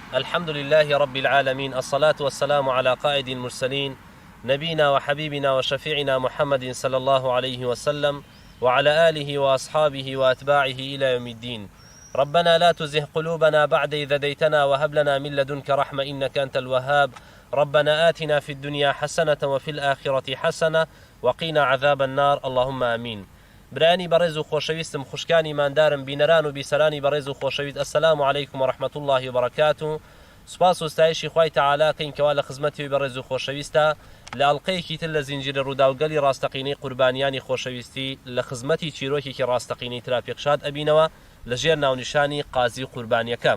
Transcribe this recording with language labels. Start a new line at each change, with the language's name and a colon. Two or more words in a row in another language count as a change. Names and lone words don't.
Arabic: الحمد لله رب العالمين، الصلاة والسلام على قائد المرسلين نبينا وحبيبنا وشفيعنا محمد صلى الله عليه وسلم وعلى آله وأصحابه وأتباعه إلى يوم الدين. ربنا لا تزغ قلوبنا بعد إذ هديتنا وهب لنا من لدنك رحمة إنك أنت الوهاب. ربنا آتنا في الدنيا حسنة وفي الآخرة حسنة وقنا عذاب النار، اللهم آمين.
Central Kurdish: براني برز و خۆشەویستم، خوشکانی ماندارم، بینەران و بیسەرانی بەڕێز و خۆشەویست،
Arabic: ئەسەلام عەلەیکم وەڕەحمەت الله وبەرەکاتوه.
Central Kurdish: سوپاس و ستایشی خوای تەعالا کەین کەوا لە خزمەتی بەڕێز و خۆشەویستە لە ئەڵقەیەکی تر لە زنجیرە ڕووداوگەلی ڕاستەقینەی قوربانیانی خۆشەویستی لە خزمەتی چیرۆکێکی ڕاستەقینەی ترا پێکشاد ئەبینەوە لەژێر ناونیشانی قازی قوربانیەکە.